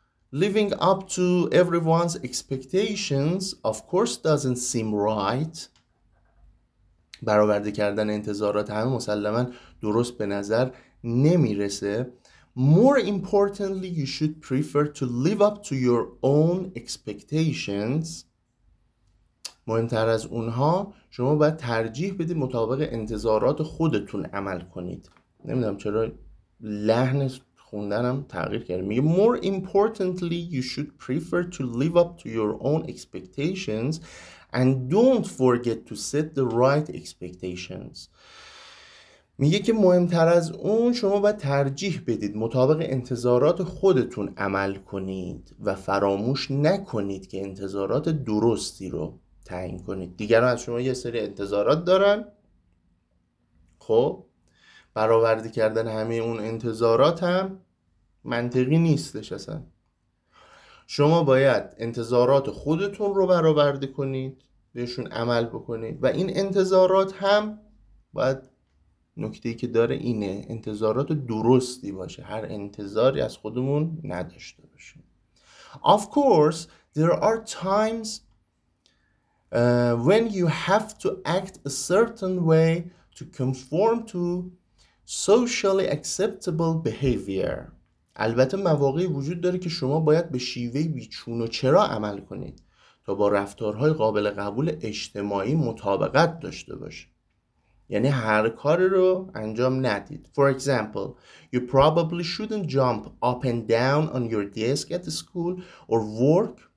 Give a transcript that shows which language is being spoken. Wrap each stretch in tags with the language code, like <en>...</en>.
<en>Living up to everyone's expectations of course doesn't seem right.</en> <fa>برآورده کردن انتظارات همه مسلماً درست به نظر نمیرسه.</fa> <en>More importantly, you should prefer to live up to your own expectations.</en> <fa>مهمتر از اونها، شما باید ترجیح بدید مطابق انتظارات خودتون عمل کنید. نمیدونم چرا لحن خوندنم تغییر کرد. میگه</fa> <en>more importantly you should prefer to live up to your own expectations and don't forget to set the right expectations.</en> <fa>میگه که مهمتر از اون شما باید ترجیح بدید مطابق انتظارات خودتون عمل کنید و فراموش نکنید که انتظارات درستی رو تعیین کنید. دیگران از شما یه سری انتظارات دارن، خب برآورده کردن همه اون انتظارات هم منطقی نیستش اصلا. شما باید انتظارات خودتون رو برآورده کنید، بهشون عمل بکنید و این انتظارات هم باید، نکته‌ای که داره اینه، انتظارات درستی باشه، هر انتظاری از خودمون نداشته باشیم.</fa> <en>Of course there are times when you have to act a certain way to conform to socially acceptable behavior.</en> <fa>البته مواقعی وجود داره که شما باید به شیوهی بیچون و چرا عمل کنید تا با رفتارهای قابل قبول اجتماعی مطابقت داشته باشه. یعنی هر کاری رو انجام ندید.</fa> <en>For example, you probably shouldn't jump up and down on your desk at the school or work.</en>